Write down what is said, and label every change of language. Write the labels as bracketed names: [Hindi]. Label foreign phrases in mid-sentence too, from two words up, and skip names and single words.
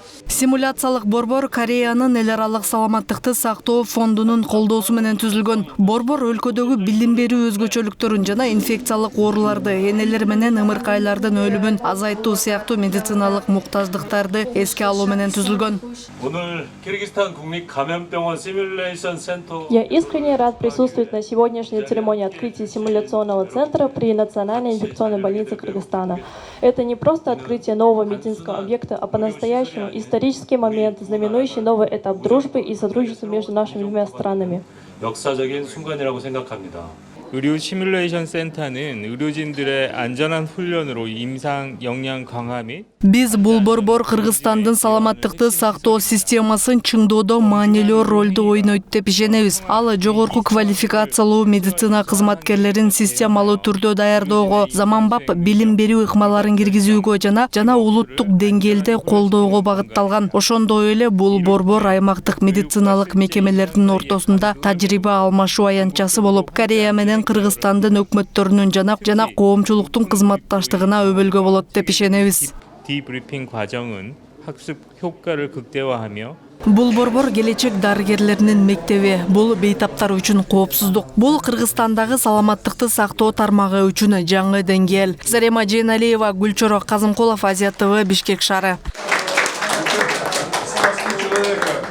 [Kyrgyz] Симуляциялык борбор Кореянын эл аралык саламаттыкты сактоо фондунун колдоосу менен түзүлгөн. Борбор өлкөдөгү билим берүү өзгөчөлүктөрүн жана инфекциялык ооруларды, энелер менен ымыркайлардын өлүмүн азайтуу сыяктуу медициналык муктаждыктарды эске алуу менен түзүлгөн. [Korean] 오늘 키르기스탄 국립감염병원 시뮬레이션 센터 [Russian] Я искренне рад присутствовать на сегодняшней церемонии открытия симуляционного центра при Национальной инфекционной больнице Кыргызстана. Это не просто открытие нового медицинского объекта, а по-настоящему исторический момент, знаменующий новый этап дружбы и сотрудничества между нашими двумя странами. [Korean] 역사적인 순간이라고 생각합니다. 의료 시뮬레이션 센터는 의료진들의 안전한 훈련으로 임상 역량 강화 및 [Kyrgyz] Биз бул борбор Кыргызстандын саламаттыкты сактоо системасын чыңдоодо маанилүү ролду ойнойт деп ишенебиз. Ал жогорку квалификациялуу медицина кызматкерлерин системалуу түрдө даярдоого, заманбап билим берүү ыкмаларын киргизүүгө жана улуттук деңгээлде колдоого багытталган. Ошондой эле бул борбор аймактык медициналык мекемелердин ортосунда тажрыйба алмашуу аянтчасы болуп, Корея менен Кыргызстандын өкмөттөрүнүн жана коомчулуктун кызматташтыгына өбөлгө болот деп ишенебиз. [Korean] 디브리핑 과정은 학습 효과를 극대화하며 [Kyrgyz] Бул борбор келечек дарыгерлеринин мектеби. Бул бейтаптар үчүн коопсуздук. Бул Кыргызстандагы саламаттыкты сактоо тармагы үчүн жаңы деңгээл. Зарема Жейналиева, Гүлчорок Казымкулов, Азия ТВ, Бишкек шаары.